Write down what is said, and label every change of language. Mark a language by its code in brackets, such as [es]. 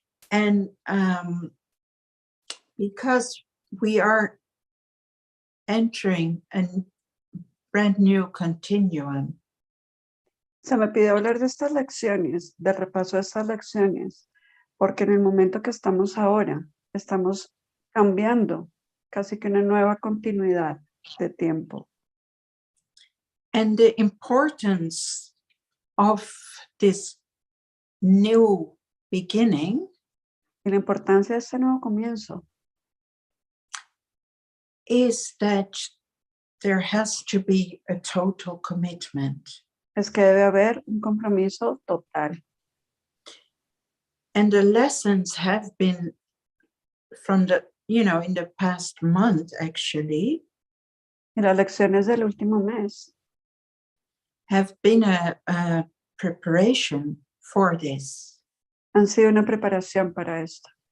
[en] And because we are entering a brand new continuum. [es] Se me pide hablar de estas lecciones, de repaso de estas lecciones, porque en el momento que estamos ahora, estamos cambiando casi que una nueva continuidad de tiempo. [en] And the importance of this new beginning [es] Y la importancia de este nuevo comienzo [en] is that there has to be a total commitment. [es] Es que debe haber un compromiso total. [en] And the lessons have been from the, in the past month, actually, [es] Y las lecciones del último mes [en] have been a preparation for this. [es] han sido una preparación para esto.